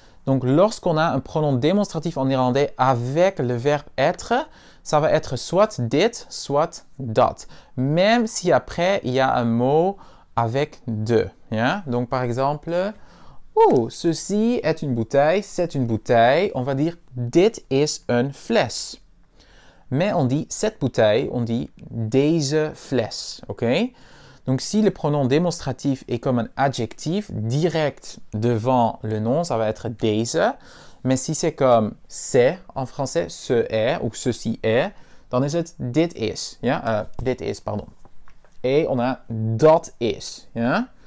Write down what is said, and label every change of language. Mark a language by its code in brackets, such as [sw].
[fr] Donc, lorsqu'on a un pronom démonstratif en néerlandais avec le verbe être, ça va être soit dit, soit dat. Même si après, il y a un mot avec de. Yeah? Donc, par exemple, ceci est une bouteille, c'est une bouteille. On va dire, [nl] dit is een fles. [fr] Mais on dit cette bouteille, on dit [nl] deze fles. [fr] OK? Donc, si le pronom démonstratif est comme un adjectif direct devant le nom, ça va être deze. Mais si c'est comme c'est en français, ce est ou ceci est, [nl] dan is het dit is. Ja? Dit is, pardon. [fr] Et on a [nl] dat is. Ja?